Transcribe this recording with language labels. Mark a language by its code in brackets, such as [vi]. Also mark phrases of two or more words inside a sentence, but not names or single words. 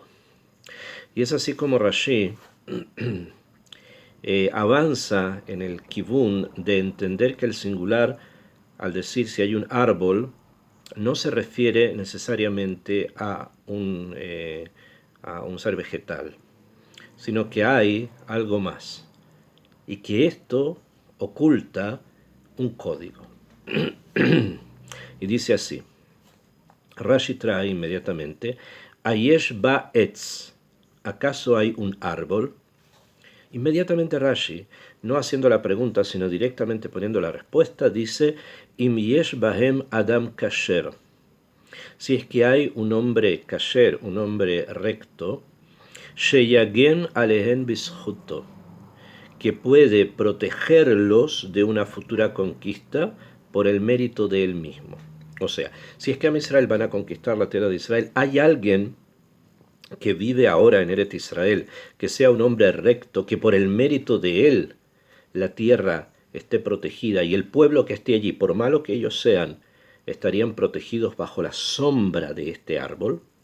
[es] Y es así como Rashi avanza en el kibún de entender que el singular, al decir si hay un árbol, no se refiere necesariamente a un ser vegetal, sino que hay algo más, y que esto oculta un código. Y dice así, Rashi trae inmediatamente, [he] היש בה עץ, [es] ¿acaso hay un árbol? Inmediatamente Rashi, no haciendo la pregunta, sino directamente poniendo la respuesta, dice, [he] אם יש בהם אדם כשר. [es] Si es que hay un hombre kasher, un hombre recto, [he] שיגן עליהן בזכותו, [es] que puede protegerlos de una futura conquista por el mérito de él mismo. O sea, si es que a Israel van a conquistar la tierra de Israel, hay alguien que vive ahora en Eretz Israel, que sea un hombre recto, que por el mérito de él la tierra esté protegida y el pueblo que esté allí, por malo que ellos sean, estarían protegidos bajo la sombra de este árbol.